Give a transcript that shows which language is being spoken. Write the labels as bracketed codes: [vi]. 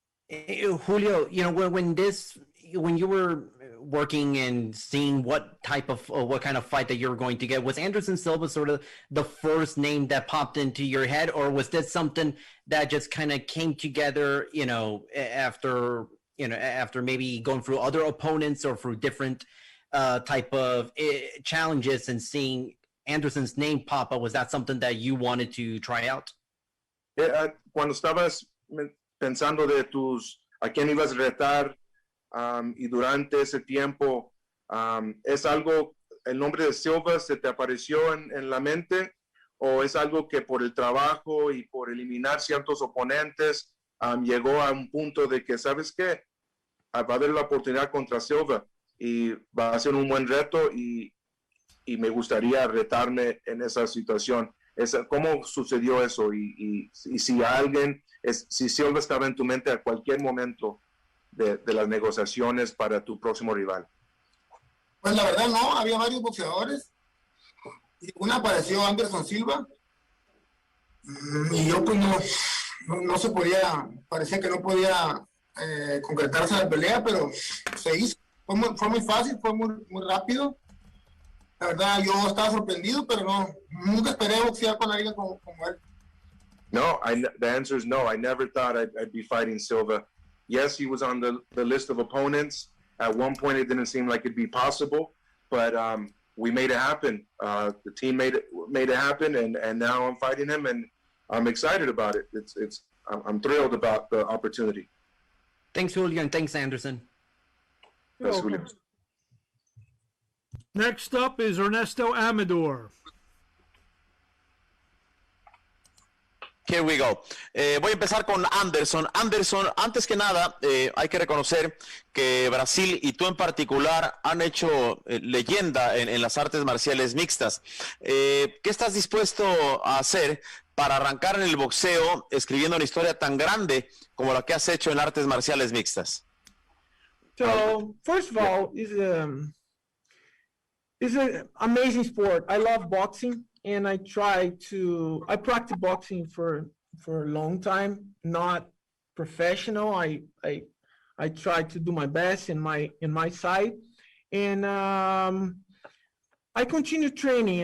[en] Julio, you know, when you were working and seeing what kind of fight that you were going to get, was Anderson Silva sort of the first name that popped into your head, or was this something that just kind of came together, you know, after maybe going through other opponents or through different type of challenges and seeing Anderson's name pop up? Was that something that you wanted to try out? [es] Cuando estabas pensando de a quién ibas a retar y durante ese tiempo, ¿es algo, el nombre de Silva se te apareció en la mente, o es algo que por el trabajo y por eliminar ciertos oponentes llegó a un punto de que, ¿sabes qué? Va a haber la oportunidad contra Silva y va a ser un buen reto y me gustaría retarme en esa situación? ¿Cómo sucedió eso? Y si si Silva estaba en tu mente a cualquier momento de las negociaciones para tu próximo rival. Pues la verdad no, había varios boxeadores. Y una apareció Anderson Silva. Y yo pues no se podía, parecía que no podía concretarse la pelea, pero se hizo. Fue muy fácil, fue muy rápido. La verdad, yo estaba sorprendido, pero nunca esperé boxear con alguien como él. [en] No, the answer is no. I never thought I'd be fighting Silva. Yes, he was on the list of opponents. At one point, it didn't seem like it'd be possible, but we made it happen. The team made it happen, and now I'm fighting him, and I'm excited about it. I'm thrilled about the opportunity. Thanks, Julio, and thanks, Anderson. Thanks, Julio. Next up is Ernesto Amador. Here we go. [es] Voy a empezar con Anderson. Anderson, antes que nada, hay que reconocer que Brasil y tú en particular han hecho leyenda en las artes marciales mixtas. ¿Qué estás dispuesto a hacer para arrancar en el boxeo escribiendo una historia tan grande como la que has hecho en artes marciales mixtas? [en] So, first of all, it's an amazing sport. I love boxing, and I practice boxing for a long time, not professional. I try to do my best in my side, and I continue training.